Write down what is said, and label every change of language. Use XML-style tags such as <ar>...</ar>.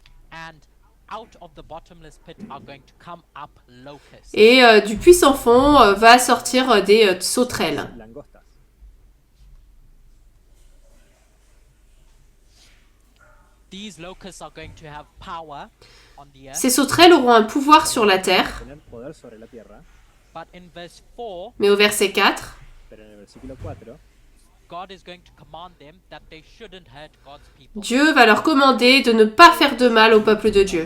<en>and out of the bottomless pit are going to come up locusts.</en> <fr>Et du puits sans fond va sortir des sauterelles.</fr> <es>langostas.</es> <en>These locusts are going to have power on the earth,</en> <fr>Ces sauterelles auront un pouvoir sur la terre,</fr> <es>Tener poder sobre la tierra,</es> <en>but in verse 4,</en> <fr>mais au verset 4,</fr> <es>pero en el versículo 4,</es> <en>God is going to command them that they shouldn't hurt God's people.</en> <fr>Dieu va leur commander de ne pas faire de mal au peuple de Dieu.</fr>